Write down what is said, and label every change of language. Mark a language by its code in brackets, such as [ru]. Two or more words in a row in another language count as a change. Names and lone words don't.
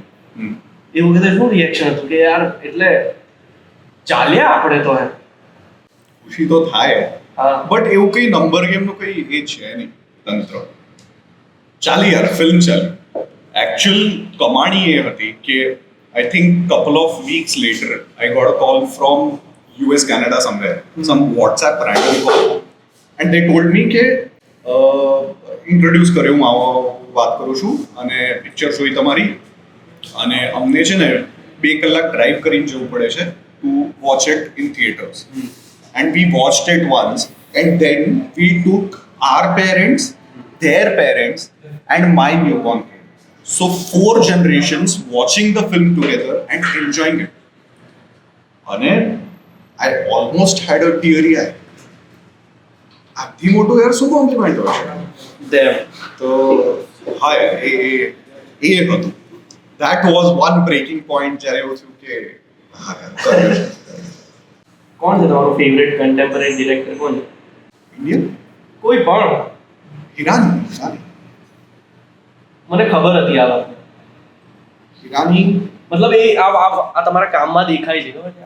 [gu] એ વખતે શું રિએક્શન હતું કે યાર એટલે ચાલ્યા આપણે તો એમ? ખુશી તો થાય, હા. બટ એવું કઈ નંબર ગેમનું કઈ એ છે નહીં તંત્ર. ચાલી યાર, ફિલ્મ ચાલી. એકચ્યુઅલ કમાણી એ હતી કે [en] I think couple of weeks later I got a call from US Canada somewhere, some WhatsApp random call, and they told me [gu] કે ઇન્ટ્રોડ્યુસ કર્યો, હું આવો વાત કરું છું અને પિક્ચર જોઈ તમારી, અને અમને છે ને 2 કલાક ડ્રાઈવ કરીને જવું પડે છે [en] to watch it in theaters. and we watched it once and then we took our parents, their parents and my newborn kid. So 4 generations watching the film together and enjoying it. અને I almost had a teary eye. [gu] આથી મોટું યાર શું કોમ્પ્લિમેન્ટ હોય છે. તો હા યાર એ હતું. [en] That was one breaking point [gu] જ્યારે એવું થયું કે હા યાર કર્યું છે. કોણ છે તમારો [en] favourite contemporary director? [gu] કોણ છે? ઇન્ડિયન કોઈ પણ. હિરાની મને ખબર હતી આ વાત. હિરાની મતલબ એ આ તમારા કામમાં દેખાય છે, ખબર છે?